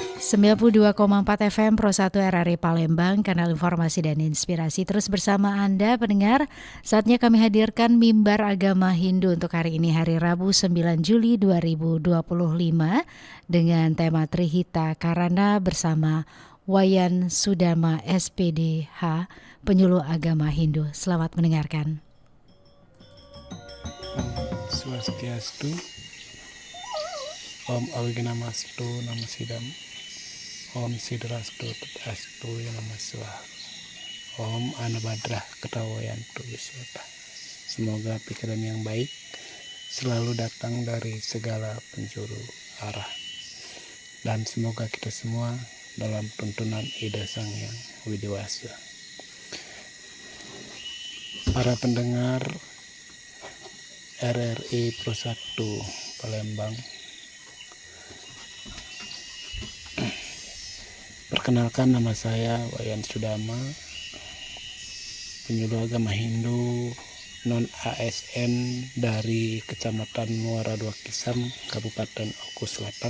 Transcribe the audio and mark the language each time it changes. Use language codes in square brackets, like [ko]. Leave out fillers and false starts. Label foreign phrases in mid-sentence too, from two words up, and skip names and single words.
[id] 92,4 FM Pro 1 RRI Palembang, kanal informasi dan inspirasi. Terus bersama Anda pendengar, saatnya kami hadirkan Mimbar Agama Hindu untuk hari ini, hari Rabu 9 Juli 2025 dengan tema Trihita Karana bersama Wayan Sudama SPDH, penyuluh agama Hindu. Selamat mendengarkan. [sa] Swastiastu, Om Awignamastu Namasidam, Om Sidrastu Tadastu Nama Swaha, Om Anabhadrah Ketawayantu Wiswata. [id] Semoga pikiran yang baik selalu datang dari segala penjuru arah, dan semoga kita semua dalam tuntunan Ida Sang Hyang Widiwasa. Para pendengar RRI Pro 1 Palembang, perkenalkan, nama saya Wayan Sudama, penyuluh agama Hindu non ASN dari Kecamatan Muara Dua Kisam, Kabupaten Oku Selatan.